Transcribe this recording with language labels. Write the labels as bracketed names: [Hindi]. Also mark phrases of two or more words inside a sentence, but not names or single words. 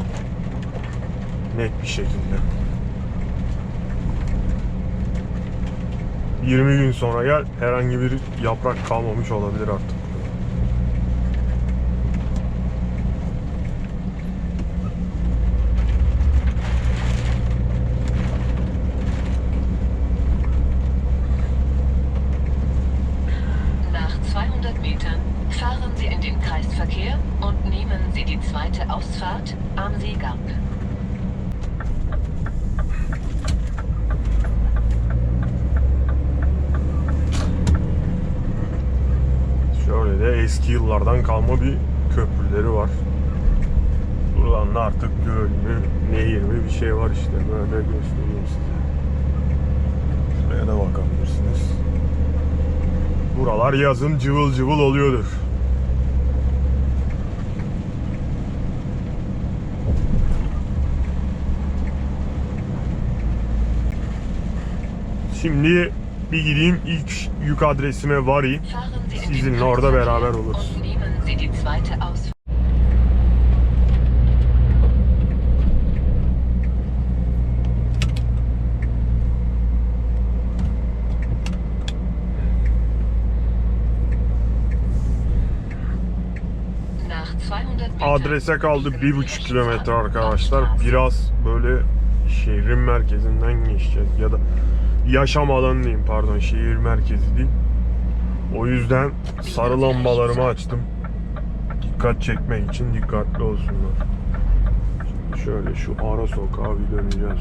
[Turkish] Net bir şekilde. 20 gün sonra gel, herhangi bir yaprak kalmamış olabilir artık. [German] Nach 200 Metern fahren Sie in den Kreisverkehr und nehmen Sie die zweite Ausfahrt am Seegang. [Turkish] Şöyle de eski yıllardan kalma bir köprüleri var. Buradan da artık göl mü, nehir mi bir şey var işte. Böyle göstereyim size. Şuraya da bakabilirsiniz. Buralar yazın cıvıl cıvıl oluyordur. Şimdi bir gideyim, ilk yük adresime varayım. [German] Fahren Sie in den [Turkish] Sizinle orada beraber [German] Kreisverkehr [Turkish] oluruz. [German] und nehmen Sie die zweite Ausfahrt. Nach 200 Metern [Turkish] Adrese kaldı [German] biegen Sie [Turkish] 1,5 [German] rechts [Turkish] kilometre [German] ab, [Turkish] arkadaşlar. [German] Hauptstraße. [Turkish] Biraz böyle şehrin merkezinden geçeceğiz. Ya da yaşam alanı diyeyim, pardon, şehir merkezi değil. O yüzden sarı lambalarımı açtım. Dikkat çekmek için dikkatli olsunlar. Şimdi şöyle şu ara sokağa bir döneceğiz.